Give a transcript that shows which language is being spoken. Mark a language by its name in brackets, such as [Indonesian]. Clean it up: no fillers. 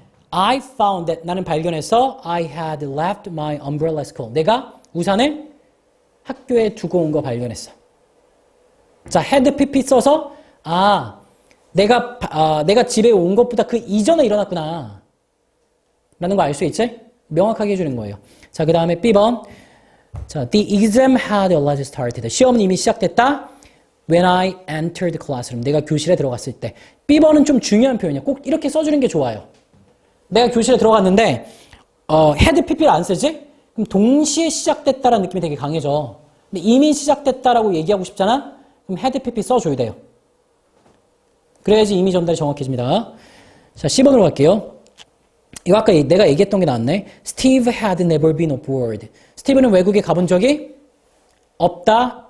[English] I found that [Korean] 나는 발견해서 [English] I had left my umbrella at school. [Korean] 내가 우산을 학교에 두고 온 거 발견했어. 자, had pp 써서 내가 집에 온 것보다 그 이전에 일어났구나 라는 거 알 수 있지? 명확하게 해주는 거예요. 자, 그 다음에 B번. [English] 자, the exam had already started. [Korean] 시험은 이미 시작됐다. [English] When I entered the classroom. [Korean] 내가 교실에 들어갔을 때. B번은 좀 중요한 표현이야. 꼭 이렇게 써주는 게 좋아요. 내가 교실에 들어갔는데 had pp를 안 쓰지? 그럼 동시에 시작됐다라는 느낌이 되게 강해져. 근데 이미 시작됐다라고 얘기하고 싶잖아? 그럼 had pp 써줘야 돼요. 그래야지 이미 전달이 정확해집니다. 자, 10번으로 갈게요. 이거 아까 내가 얘기했던 게 나왔네. [English] Steve had never been abroad. [Korean] 스티브는 외국에 가본 적이 없다.